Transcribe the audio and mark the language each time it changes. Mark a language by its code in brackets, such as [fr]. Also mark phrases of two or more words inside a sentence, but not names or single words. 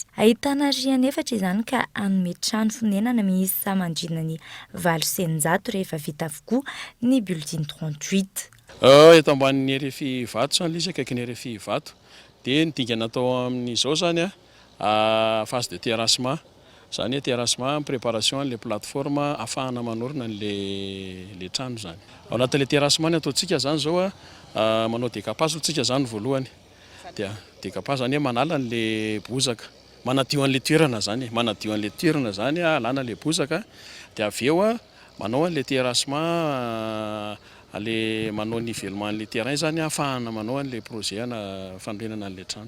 [mg] Ahitana rihana efatra izany ka anome trano fonenana miisa mandrina ny 800 rehefa vita avokoa ny building 38. Eto ambanin'ny RFI Vato zany izy akaiky ny RFI Vato dia ny dinga natao amin'izao zany [fr] phase de terrassement [mg] zany [fr] terrassement préparation les plateformes [mg] afahana manorina le trano zany. Ao anatin' [fr] le terrassement [mg] ataontsika zany zao manao décapage tsika zany voalohany dia décapage zany manala le bozaka manadio an'le toerana zany manadio an'le toerana zany alana le bozaka dia avy eo manao an' [fr] le terrassement [mg] ale manao [fr] nivellement le terrain [mg] zany afahana manao an' [fr] le projet [mg] fanorenana an'le trano.